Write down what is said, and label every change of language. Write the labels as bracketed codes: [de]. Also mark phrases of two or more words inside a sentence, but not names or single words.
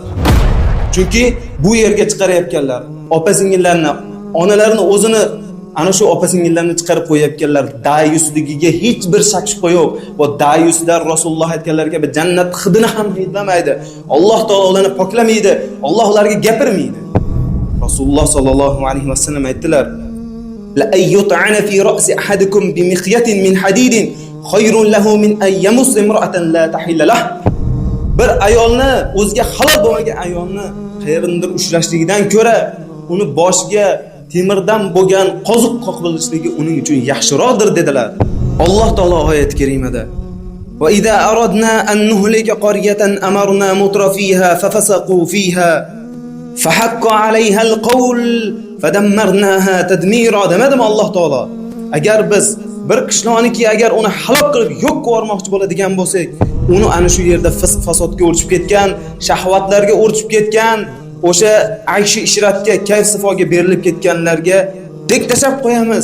[uz] Chunki bu yerga chiqarayotganlar, opa-singillarni, onalarini o'zini ana shu opa-singillarni chiqarib qo'yayotganlar dayusligiga hech bir shak shubha yo'q. Va dayuslar Rasululloh aytganlar kabi jannat hidini ham hidlamaydi. Alloh taolo ularni poklamaydi. Alloh ularga gapirmaydi. Rasululloh [ar] صلى الله عليه وسلم [uz] aytdilar: [ar] "لأن يطعن في رأس أحدكم بمخيط من حديد خير له من أن يمس امرأة لا تحل له." [uz] Bir ayolni, o'ziga halol bo'lmagan ayolni qayerindir ushlashligidan ko'ra, uni boshiga temirdan bo'lgan qoziq qoqilishligi uning uchun yaxshiroqdir dedilar. Alloh taolo oyat karimada: [ar] "وإذا أردنا أن نهلك قرية أمرنا مترفيها ففسقوا فيها فحق عليها القول فدمرناها تدميرا." [uz] Demadimi Alloh taolo? Agar biz bir qishloqniki agar uni halok qilib yo'q qilmoqchi bo'ladigan bo'lsak, uni ana shu yerda fisq fasodga o'rchib ketgan, shahvatlarga o'rchib ketgan, o'sha ayshi ishratga, kayf sifoga berilib ketganlarga dek tashab qo'yamiz.